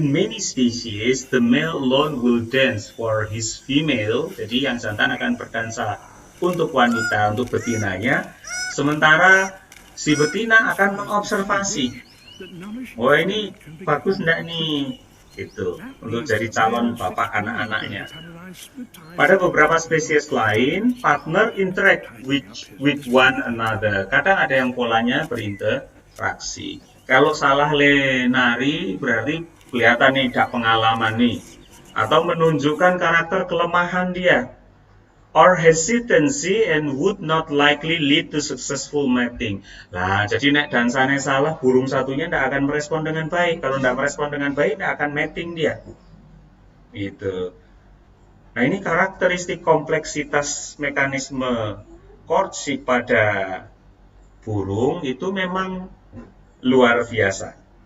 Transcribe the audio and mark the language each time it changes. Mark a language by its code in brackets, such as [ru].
[en] In many species, the male alone will dance for his female. [id] Jadi yang jantan akan berdansa untuk wanita, untuk betinanya. Sementara si betina akan mengobservasi. Oh, ini bagus enggak nih? Gitu, untuk jadi calon bapak anak-anaknya. Pada beberapa spesies lain, [en] partner interact with one another. [id] Kadang ada yang polanya berinteraksi. Kalau salah nari, berarti kelihatan nih tidak pengalaman nih. Atau menunjukkan karakter kelemahan dia. [en] Or hesitancy and would not likely lead to successful mating. [id] Nah, jadi nek dansanya salah, burung satunya tidak akan merespon dengan baik. Kalau tidak merespon dengan baik, tidak akan mating dia. Gitu. Nah, ini karakteristik kompleksitas mekanisme courtship pada burung itu memang luar biasa.